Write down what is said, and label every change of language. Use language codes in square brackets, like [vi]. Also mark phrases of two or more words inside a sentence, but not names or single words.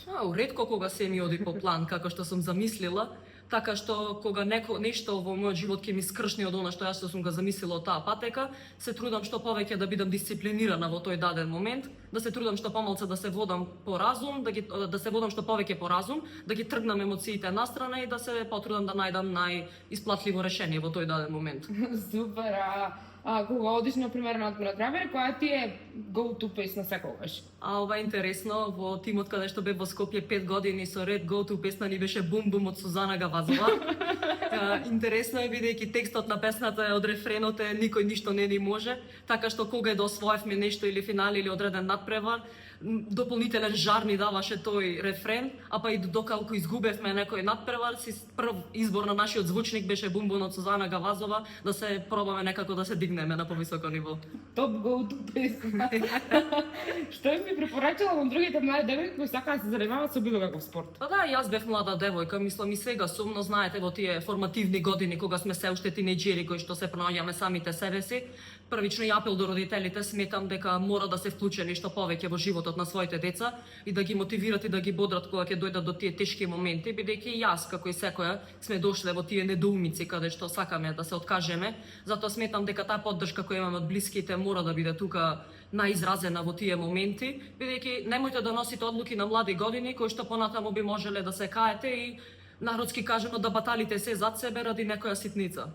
[mk] Ретко кога се ми оди по план како што сум замислила, така што кога нешто во мојот живот ќе ми скршни од она што јас сум го замислила од таа патека, се трудам што повеќе да бидам дисциплинирана во тој даден момент, да се трудам што помалку да се водам по разум, да се водам што повеќе по разум, да ги тргнам емоциите настрана и да се потрудам да најдам најисплатливо решение во тој даден момент. Супер, кога одиш на пример на Гравер, која ти е go-to песна секогаш? Ова е интересно, во тимот каде што бев во Скопје 5 години со ред go-to песна ни беше Бум Бум од Сузана Гавазова. Интересно е бидејќи текстот на песната е од рефренот е никој ништо не ни може, така што кога да освоевме нешто или финал или одреден надпревар, дополнителен жар ни даваше тој рефрен, а па и доколку изгубевме некој надпревар, прв избор на нашиот звучник беше Бум Бум од Сузана Гавазова, да се пробаме некако да се дигнеме на повисоко ниво. Топ go-to песна. Што би препорачала на другите млади девојки кои сакаат да се занимаваат со било каков спорт? Па да, јас бев млада девојка, мислам и сега сум, но знаете во тие формативни години кога сме се уште тинеџери кои што се пронаоѓаме самите себе си, првично и апел до родителите, сметам дека мора да се вклучи нешто повеќе во животот на своите деца и да ги мотивират и да ги бодрат кога ќе дојдат до тие тешки моменти, бидејќи јас како и секоја сме дошле во тие недоумици каде што сакаме да се откажеме, затоа сметам дека таа поддршка која имаме од блиските мора да биде тука најизразена во тие моменти, бидејќи немојте да носите одлуки на млади години кои што понатаму би можеле да се каете и народски кажано да баталите се зад себе ради некоја ситница.